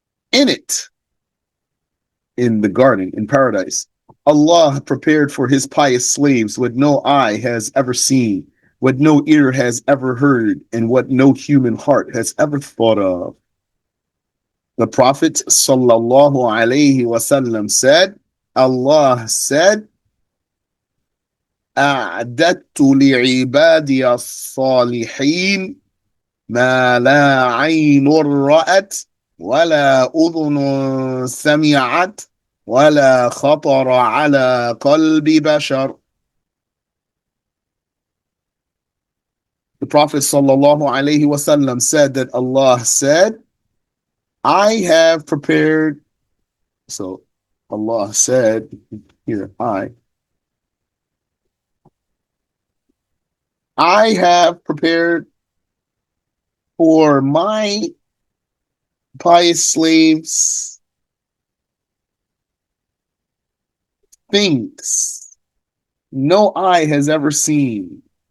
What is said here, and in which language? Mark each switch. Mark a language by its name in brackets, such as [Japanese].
[English] In it, in the garden, in paradise, Allah prepared for His pious slaves what no eye has ever seen, what no ear has ever heard, and what no human heart has ever thought of. The Prophet sallallahu alaihi wasallam said, Allah said, [Arabic] أعددت لعبادي الصالحين ما لا عين رأت ولا أذن سمعت ولا خطر على قلب بشر. [English] The Prophet sallallahu alaihi wasallam said that Allah said, I have prepared. So Allah said, here, I have prepared for my pious slaves things no eye has ever seen.